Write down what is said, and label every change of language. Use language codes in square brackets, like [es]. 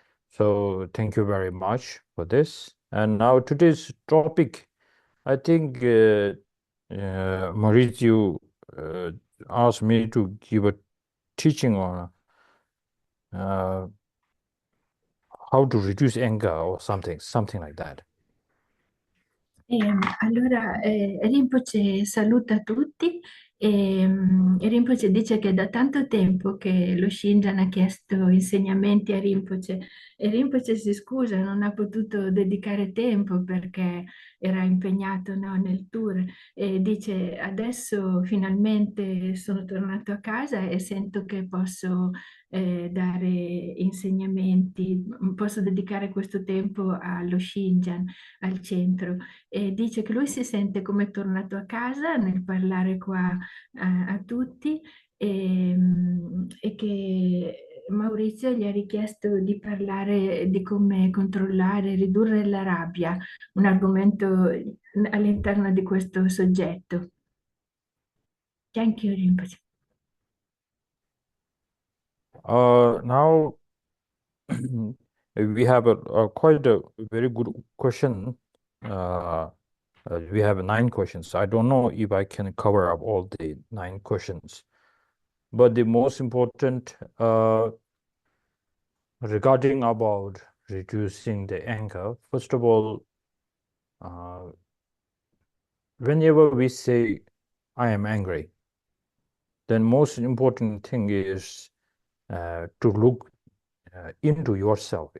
[en] So thank you very much for this. And now today's topic, I think Maurizio uh, asked me to give a teaching on uh, how to reduce anger or something like that. [it] Allora, Rinpoche saluta tutti e Rinpoche dice che da tanto tempo che lo Shinjan ha chiesto insegnamenti a Rinpoche e Rinpoche si scusa, non ha potuto dedicare tempo perché era impegnato, no, nel tour e dice adesso finalmente sono tornato a casa e sento che posso dare insegnamenti, posso dedicare questo tempo allo Shinjan, al centro e dice che lui si sente come tornato a casa nel parlare qua a tutti e che Maurizio gli ha richiesto di parlare di come controllare, ridurre la rabbia, un argomento all'interno di questo soggetto. [en] Thank you, Rinpoche. Now we have quite a very good question. We have 9 questions. I don't know if I can cover up all the 9 questions, but the most important regarding about reducing the anger, first of all, whenever we say I am angry, then most important thing is to look into yourself.